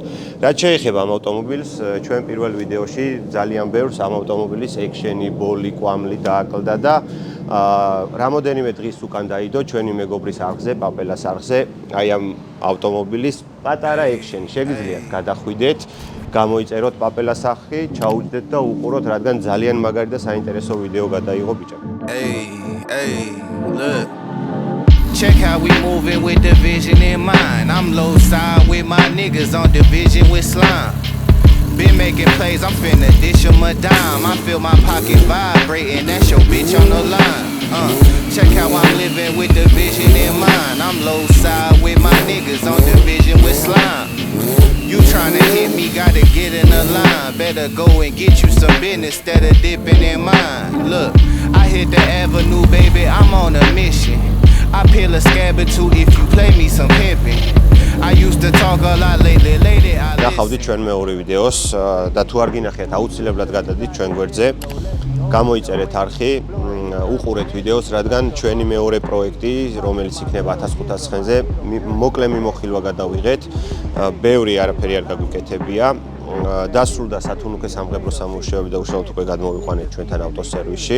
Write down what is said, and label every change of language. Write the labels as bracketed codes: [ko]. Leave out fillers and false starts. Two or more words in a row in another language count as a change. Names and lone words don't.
[ka] რაც შეეხება ამ ავტომობილს, ჩვენ პირველ ვიდეოში ძალიან ბევრს ამ ავტომობილის ექშენი, ბოლი, კვამლი დააკლდა და რამოდენიმე დღის უკან დაიდო ჩვენი მეგობრის არხზე, პაპელას არხზე, აი ამ ავტომობილის პატარა ექშენი. შეგიძლიათ გადახვიდეთ, გამოიწეროთ პაპელას არხი, ჩაუჯდეთ და უყუროთ, რადგან ძალიან მაგარი და საინტერესო ვიდეო გადაიღო ბიჭებო. [en] Hey, look. Check how we moving with the vision in mind. I'm low side with my niggas on division with slime. Been making plays, I'm finna dish 'em a dime. I feel my pocket vibrating, that's your bitch on the line. Check how I'm living with the vision in mind. I'm low side with my niggas on division with slime. You tryna hit me, gotta get in the line. Better go and get you some business instead of dipping in mine. Look, I hit the avenue, baby, I'm on a mission. I peel a scabber too if you play me some pimping. I used to talk a lot lately I [ka] ნახავდით ჩვენ მეორე ვიდეოს და თუ არ გინახეთ, აუცილებლად გადადით ჩვენ გვერდზე. გამოიწერეთ არხი, უყურეთ ვიდეოს, რადგან ჩვენი მეორე პროექტი, რომელიც იქნება 1500-ზე, მოკლე მიმოხილვა გადავიღეთ. ბევრი არაფერი არ გაგვიკეთებია. დასრულდა სათუნუქე სამღებრო სამუშაოები და უშუალოდ უკვე გადმოვიყვანეთ ჩვენთან ავტოსერვისში.